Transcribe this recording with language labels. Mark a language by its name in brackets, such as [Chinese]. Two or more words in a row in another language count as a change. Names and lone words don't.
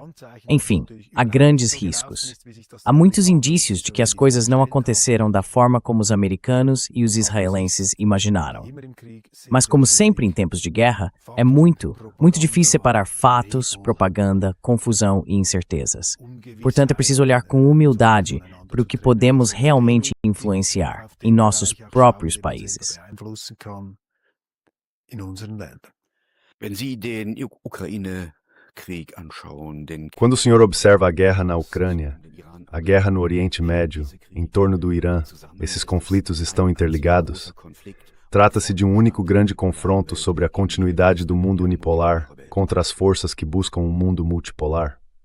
[Portuguese] Enfim, há grandes riscos. Há muitos indícios de que as coisas não aconteceram da forma como os americanos e os israelenses imaginaram. Mas como sempre em tempos de guerra, é muito difícil separar fatos, propaganda, confusão e incertezas. Portanto, é preciso olhar com humildade para o que podemos realmente influenciar em nossos próprios países. [German] Wenn Sie den [Portuguese] Quando o senhor observa a guerra na Ucrânia, a guerra no Oriente Médio, em torno do Irã, esses conflitos estão interligados? Trata-se de um único grande confronto sobre a continuidade do mundo unipolar contra as forças que buscam um mundo multipolar?